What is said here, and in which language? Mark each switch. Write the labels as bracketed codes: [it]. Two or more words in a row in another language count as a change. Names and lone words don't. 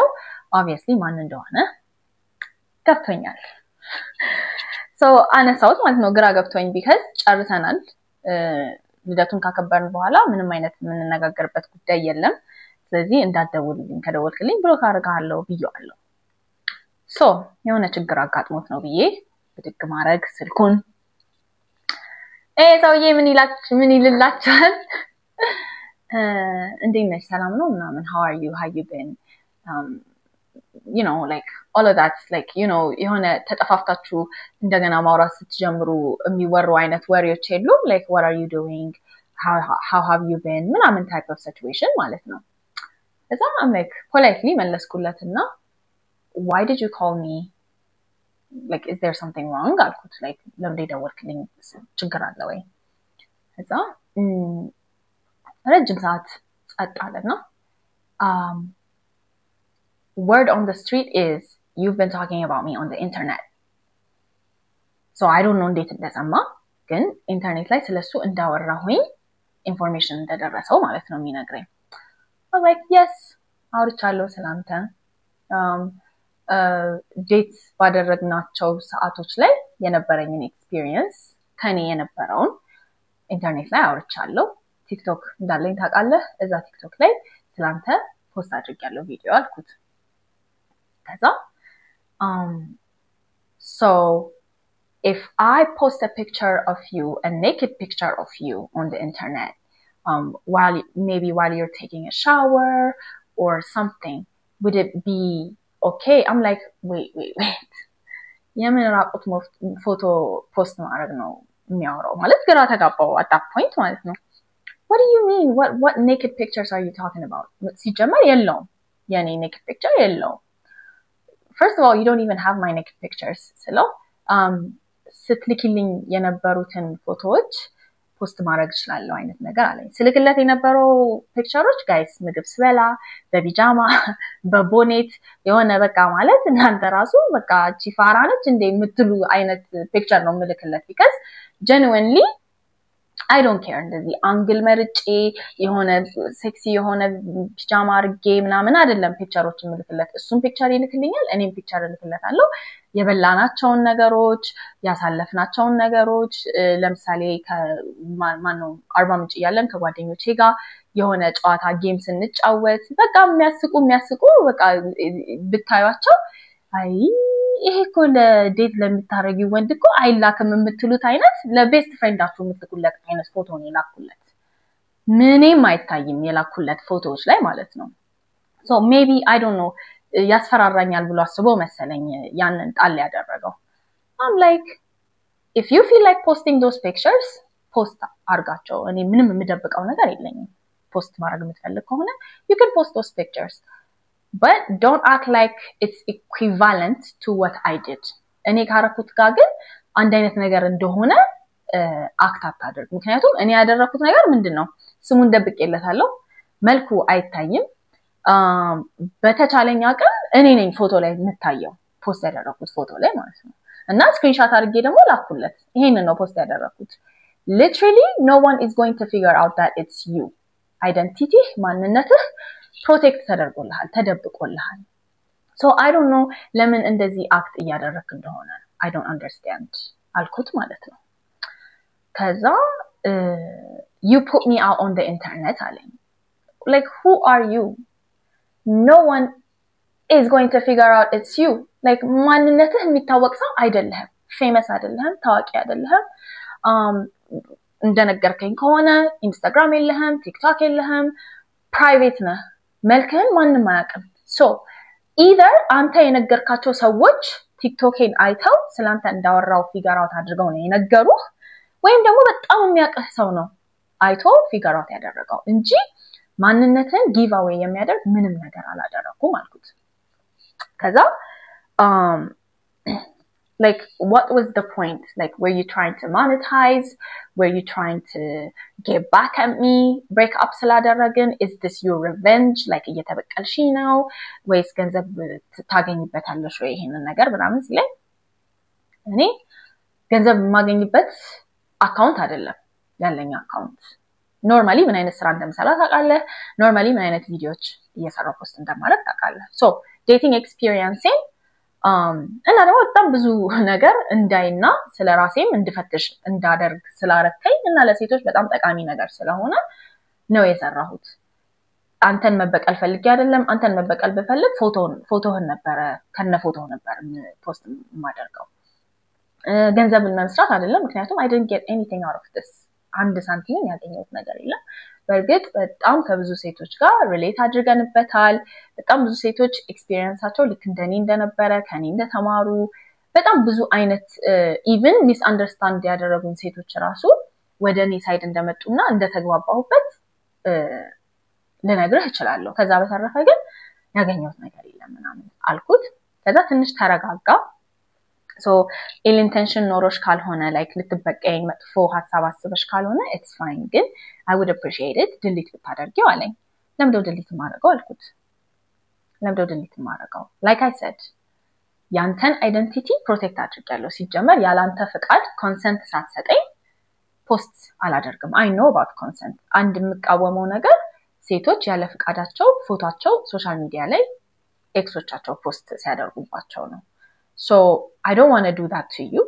[am] obviously ማን እንደሆነ ገብቶኛል። so አነሳውት ማለት ነው ግራ ገብቶኝ because ጨርሰናል ልደቱን ካከበርን በኋላ ምንም አይነት ምንነጋገርበት ጉዳይ የለም። ስለዚህ እንዳትደውልልኝ ከደወልክልኝ ብሎክ አደርጋለሁ ብዬዋለሁ። so የሆነ ችግር አጋጥሞት ነው ብዬ ብድግ ማድረግ ስልኩን ሰውዬ ምን ይልላችኋል? እንዴት ነሽ ሰላም ነው ምናምን [en] how are you been you know like all of that like you know [am] የሆነ ተጠፋፍታችሁ እንደገና ማውራት ስትጀምሩ የሚወሩ አይነት ወሬዎች የሉ [en] like what are you doing how have you been [am] ምናምን [en] type of situation [am] ማለት ነው። እዛ [en] I'm like politely [am] መለስኩለትና [en] why did you call me? Like is there something wrong? አልኩት like [am] ለምን ደወልክልኝ ችግር አለ ወይ? እዛ ረጅም ሰዓት ጸጣለና [en] word on the street is you've been talking about me on the internet. So I don't know [am] እንዴት እንደሰማ ግን ኢንተርኔት ላይ ስለሱ እንዳወራሁኝ ኢንፎርሜሽን እንደደረሰው ማለት ነው የሚነግረኝ። [en] I was like yes [am] አውርቻለሁ ስላንተ ዴት ባደረግናቸው ሰዓቶች ላይ የነበረኝን ኤክስፒሪየንስ ከኔ የነበረውን ኢንተርኔት ላይ አውርቻለሁ። ቲክቶክ እንዳለኝ ታውቃለህ እዛ ቲክቶክ ላይ ስላንተ ፖስት አድርጌያለሁ ቪዲዮ አልኩት። ከዛ [en] so if I post a picture of you, a naked picture of you on the internet while you're taking a shower or something, would it be okay? I'm like wait [am] የምን ራቁት ፎቶ ፖስት ማድረግ ነው የሚያወራው ማለት ግራ ተጋባው [en] at that point [am] ማለት ነው። [en] what do you mean what naked pictures are you talking about? [am] ሲጀመር የለውም የኔ [en] naked picture [am] የለውም። [en] first of all you don't even have my naked pictures [am] ስለው ስትልኪልኝ የነበሩትን ፎቶዎች ፖስት ማድረግ ይችላልው አይነት ነገር አለኝ። ስልክለት የነበረው ፒክቸሮች ጋይስ ምግብ ስበላ በቢጃማ በቦኔት የሆነ በቃ ማለት እናንተ ራሱ በቃ ቺፋራ ነች እንደ የምትሉ አይነት ፒክቸር ነው ምልክለት [en] because genuinely I don't care [am] እንደዚህ አንግል መርጬ የሆነ ሴክሲ የሆነ ፒጃማ አርጌ ምናምን አይደለም ፒክቸሮች ምልክለት እሱም ፒክቸር ይልክልኛል እኔም ፒክቸር ልክለታለሁ የበላናቸውን ነገሮች ያሳለፍናቸውን ነገሮች ለምሳሌ ከማንነው አርባ ምንጭ ያለን ከጓደኞቼ ጋር የሆነ ጨዋታ ጌም ስንጫወት በቃ የሚያስቁ በቃ ብታዩአቸው አይ ይሄ እኮ ለዴት ለምታረጊው ወንድ እኮ አይላክም የምትሉት አይነት ለቤስት ፍሬንዳችሁ የምትኩለት አይነት ፎቶ ነው የላኩለት። ምንም አይታይም የላኩለት ፎቶዎች ላይ ማለት ነው። [en] so maybe I don't know [am] ያስፈራራኛል ብሎ አስቦ መሰለኝ ያንን ጣል ያደረገው። [en] I'm like if you feel like posting those pictures post [am] አርጋቸው እኔ ምንም የምደብቀው ነገር የለኝም። ፖስት ማድረግ የምትፈልግ ከሆነ [en] you can post those pictures but don't act like it's equivalent to what I did. [am] እኔ ካረኩት ጋር ግን አንድ አይነት ነገር እንደሆነ አክት አታድርግ። ምክንያቱም እኔ ያደረኩት ነገር ምንድነው ስሙን ደብቄለታለሁ መልኩ አይታይም በተቻለኛ ቀን እኔ ነኝ ፎቶ ላይ የምታየው ፖስት ያደረኩት ፎቶ ላይ ማለት ነው እና ስክሪንሾት አድርጌ ደግሞ ላኩለት ይሄንን ነው ፖስት ያደረኩት [en] literally no one is going to figure out that it's you identity [am] ማንነትህ ፕሮቴክት ተደርጎልሃል ተደብቆልሃል [en] so I don't know [am] ለምን እንደዚህ አክት እያደረክ እንደሆነ [en] I don't understand [am] አልኩት ማለት ነው ከዛ [en] you put me out on the internet አለኝ like who are you no one is going to figure out it's you like [am] ማንነትህ የሚታወቅ ሰው አይደለህም famous አይደለህም ታዋቂ አይደለህም እንደነገርከኝ ከሆነ ኢንስታግራም የለህም ቲክቶክ የለህም ፕራይቬት ነህ መልክህን ማንንም አያውቅም [en] so either [am] አንተ የነገርካቸው ሰዎች ቲክቶክን አይተው ስላንተ እንዳወራው [en] figure out [am] አድርገው ነው የነገሩህ ወይም ደግሞ በጣም የሚያውቅህ ሰው ነው አይቶ [en] figure out [am] ያደረገው እንጂ ማንነትን [en] give away [am] የሚያደርግ ምንም ነገር አላደረኩም አልኩት ከዛ [en] like what was the point like were you trying to monetize were you trying to get back at me break up ስላደረግን is this your revenge like [am] እየተበቀልሽ ነው ወይስ ገንዘብ ታገኝበታለሽ ወይ ይሄንን ነገር ምናምን ሲለኝ እኔ ገንዘብ ማገኝበት አካውንት አይደለም ያለኝ አካውንት ኖርማሊ ምን አይነት ስራ እንደምሰራ ታውቃለህ ኖርማሊ ምን አይነት ቪዲዮዎች እየሰራሁ ፖስት እንደማደርግ ታውቃለህ [en] so dating [am] experience እና ደግሞ በጣም ብዙ ነገር እንዳይና ስለራሴም እንድፈትሽ እንዳደርግ ስላረከኝ እና ለሴቶች በጣም ጠቃሚ ነገር ስለሆነ ነው የሰራሁት አንተን መበቀል ፈልጌ አይደለም አንተን መበቀል በፈልግ ፎቶህን ነበር ከነ ፎቶህ ነበር ፖስት ማደርገው ገንዘብን መስራት አይደለም ምክንያቱም [en] I didn't get anything out of this [am] አንድ ሳንቲም ያገኘሁት ነገር የለም በርግጥ በጣም ከብዙ ሴቶች ጋር ሪሌት አድርገንበታል በጣም ብዙ ሴቶች ኤክስፒሪየንሳቸው ልክ እንደኔ እንደነበረ ከኔ እንደተማሩ በጣም ብዙ አይነት [en] even mis understand [am] ያደረጉን ሴቶች ራሱ ወደኔ ሳይድ እንደመጡና እንደተግባባሁበት ልነግርህ እችላለሁ ከዛ በተረፈ ግን ያገኘሁት ነገር የለም ምናምን አልኩት ከዛ ትንሽ ተረጋጋ [en] so ill intention [am] ኖሮሽ ካልሆነ like ልትበቀኝ መጥፎ ሐሳብ አስበሽ ካልሆነ [en] it's fine [am] ግን [en] I would appreciate it delete [am] ብታደርጊው አለኝ ለምንድነው delete ማድረገው አልኩት ለምንድነው delete ማድረገው [en] like I said [am] ያንተን [en] identity protect [am] አድርጋለሁ ሲጀመር ያላንተ ፍቃድ consent ሳትሰጠኝ ፖስት አላደርግም [en] I know about consent [am] አንድ የምቃወመው ነገር ሴቶች ያለ ፍቃዳቸው ፎቶአቸው [en] social media [am] ላይ ኤክሶቻቸው ፖስት ሲያደርጉባቸው ነው [en] So I don't want to do that to you.